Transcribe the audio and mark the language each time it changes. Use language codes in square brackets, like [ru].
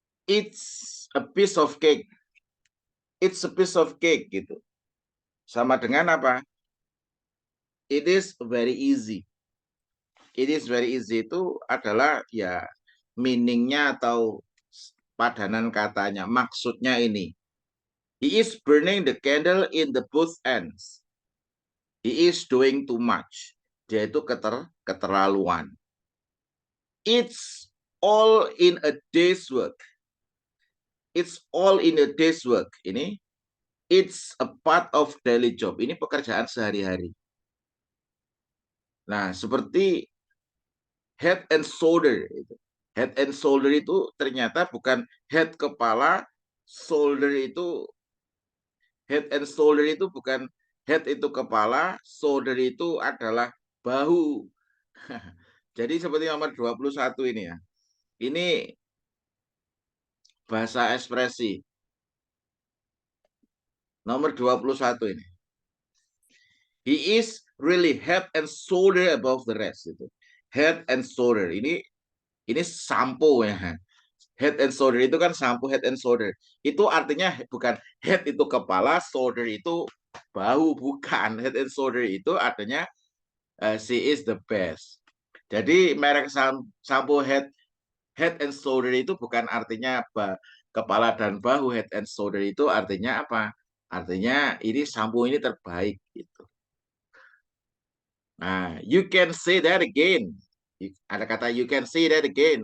[en] It's a piece of cake. It's a piece of cake gitu. [id] Sama dengan apa? [en] It is very easy. It is very easy [id] itu adalah ya meaningnya atau padanan katanya. Maksudnya ini. [en] He is burning the candle in the both ends. He is doing too much. [id] Dia itu keterlaluan. [en] It's all in a day's work. It's all in a day's work. Ini it's a part of daily job. [id] Ini pekerjaan sehari-hari. Nah, seperti head and shoulder. Head and shoulder itu ternyata bukan head kepala, shoulder itu head and shoulder itu bukan head itu kepala, shoulder itu adalah bahu. Jadi seperti nomor 21 ini ya. Ini bahasa ekspresi. Nomor 21 ini. [en] He is really head and shoulder above the rest itu. [id] Head and shoulder. Ini sampo ya. Head and shoulder itu kan sampo, head and shoulder. Itu artinya bukan head itu kepala, shoulder itu bahu, bukan. Head and shoulder itu artinya [en] she is the best. [id] Jadi merek sampo head and shoulder itu bukan artinya kepala dan bahu. Head and shoulder itu artinya apa? Artinya ini sampo ini terbaik gitu. [en] Nah, you can say that again. [id] Ada kata [en] you can say that again.